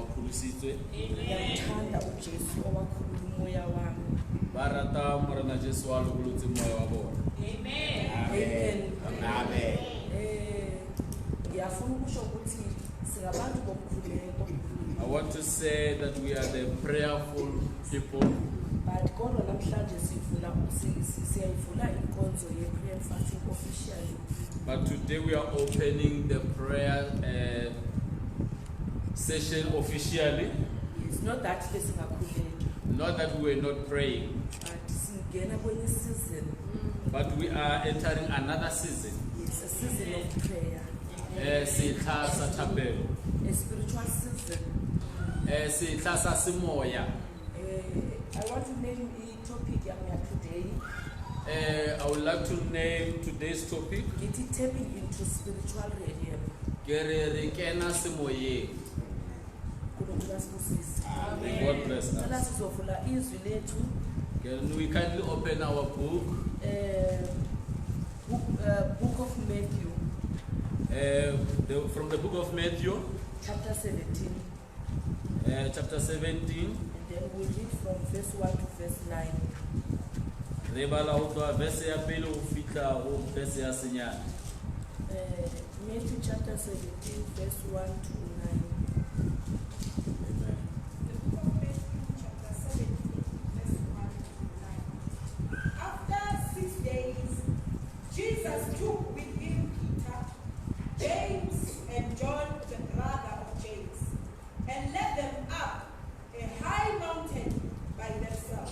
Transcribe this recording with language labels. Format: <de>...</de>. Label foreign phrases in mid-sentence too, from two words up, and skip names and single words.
<st>kgodisitswe.</st> <zu>Ngiyamthanda uJesu owakhulula umoya wami.</zu> <st>Ba rata Morena Jesu wa lokolotse moya wa bona. Amen. Amen.</st> <zu>Ngiyafuna ukusho ukuthi singabantu bomkhuleko.</zu> <en>I want to say that we are the prayerful people.</en> <zu>But kodwa namhlanje siyayivula inkonzo ye-</zu> <en>prayer and fasting officially. But today we are opening the prayer session officially. It's not that besingakhuleki, Not that we were not praying,</en> <zu>but singena kwenye season.</zu> <en>but we are entering another season. It's a season of prayer,</en> <st>Sitla sa thapelo.</st> <en>a spiritual season.</en> <st>Sitla sa semoya.</st> <en>I want to name a topic today. I would like to name today's topic. It is tapping into spiritual realm.</en> <st>Re kena semoyeng.</st> <en>God bless Cela us.</en> <zu>sizovula izwi lethu</zu> <en>Can we kindly open our book? book of Matthew From the book of Matthew, chapter 17, chapter 17. and then we'll read from verse 1 to verse 9.</en> <st>Re bala ho tloha verse ya pele ho fihla ho verse ya senyane.</st> <en>Matthew chapter 17, verse 1 to 9. Amen. The book of Matthew, chapter 17, verse 1 to 9. After 6 days, Jesus took with him Peter, James, and John, the brother of James, and led them up a high mountain by themselves.</en>